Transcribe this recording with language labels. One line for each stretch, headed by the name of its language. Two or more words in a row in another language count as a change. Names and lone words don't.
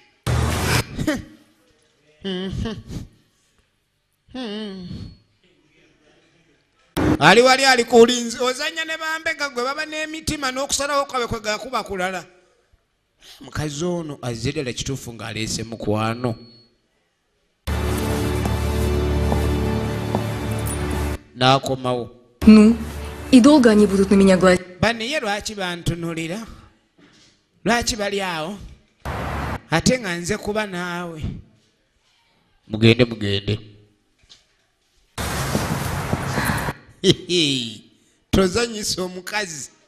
Ganda: Ali wali ali kulinzi ozanya ne bambega gwe baba n'emitima n'okusalawo kwabe kwe gakuba kulala. Mukazi ono azidela kituufu ng'aleese mukwano. N'akomawo.
Russian: Ну, и долго они будут на меня глазеть?
Ganda: Baniye lwaki bantunulira? Lwaki bali awo? Ate nga nze kuba naawe. Mugende. Tozanyisa omukazi.